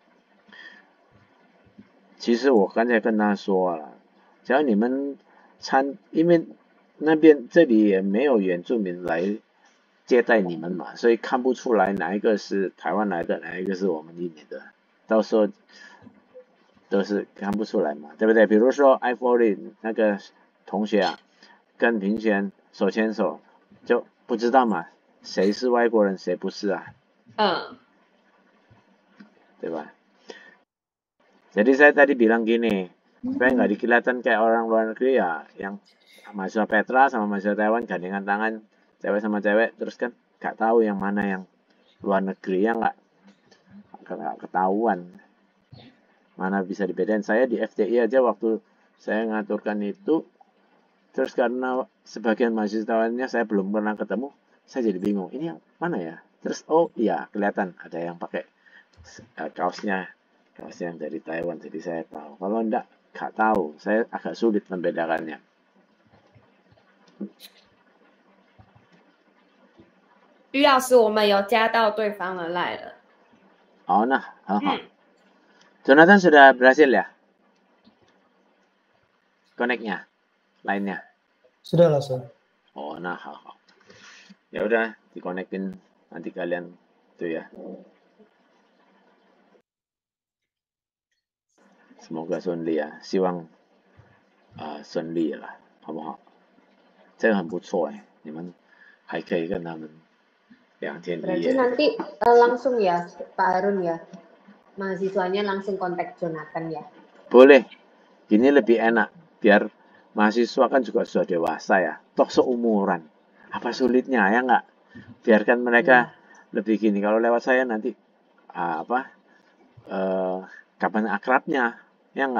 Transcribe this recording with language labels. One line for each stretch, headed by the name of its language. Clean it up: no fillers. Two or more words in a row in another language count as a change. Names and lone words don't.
Chinese: 其实我刚才跟他说了，只要你们因为这里也没有原住民来接待你们嘛，所以看不出来哪一个是台湾来的，哪一个是我们印尼的，到时候都是看不出来嘛，对不对？比如说 I40 那个同学啊，跟平璇手牵手，就不知道嘛，谁是外国人，谁不是啊？对吧
Indonesian: ？Jadi saya tadi bilang gini, supaya nggak kelihatan kayak orang luar negeri ya, yang mahasiswa Petra sama mahasiswa Taiwan gandengan tangan, cewek sama cewek, terus kan nggak tahu yang mana yang luar negeri, ya nggak ketahuan. Mana bisa dibedain. Saya di FTI aja waktu saya ngaturkan itu, terus karena sebagian mahasiswanya saya belum pernah ketemu, saya jadi bingung, ini yang mana ya? Terus oh iya kelihatan ada yang pakai kaosnya yang dari Taiwan, jadi saya tahu. Kalau enggak tahu, saya agak sulit membedakannya.
Chinese: Yu 老师，我们有加到对方的 line 了。
Indonesian: Oh, nah, Jonathan sudah berhasil ya? Connect-nya, line-nya. Sudah lah, Sir. Oh, nah, ya udah, dikonekin nanti kalian tuh ya.
Chinese: Semoga 顺利啊，希望顺利了，好不好？这个很不错哎，你们还可以跟他们2天1 夜。
Indonesian: Berarti nanti langsung ya Pak Harun ya, mahasiswanya langsung kontak Jonathan ya? Boleh, gini lebih enak, biar mahasiswa kan juga sudah dewasa ya, toh seumuran. Apa sulitnya ya nggak? Biarkan mereka lebih gini, kalau lewat saya nanti kapan akrabnya, ya nggak?